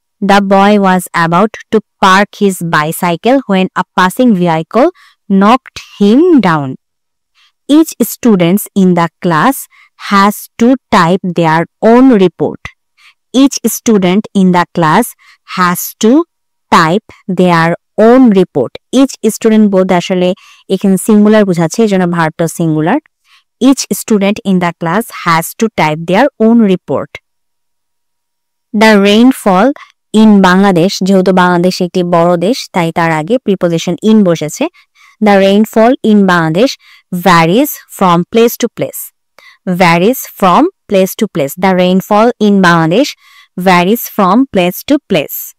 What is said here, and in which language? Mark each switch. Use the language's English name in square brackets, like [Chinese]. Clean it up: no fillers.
[English] The boy was about to park his bicycle when a passing vehicle knocked him down. Each student in the class has to type their own report. Each student in the class has to type their own report. Each student [Bangla] বলতে আসলে এখানে singular বোঝাচ্ছে, এজন্য ভার্বটা singular. [English] Each student in the class has to type their own report. The rainfall in Bangladesh, [Bangla] যেহেতু বাংলাদেশ একটি বড় দেশ তাই তার আগে প্রিপোজিশন ইন বসেছে। [English] The rainfall in Bangladesh varies from place to place. Varies from place to place. The rainfall in Bangladesh varies from place to place.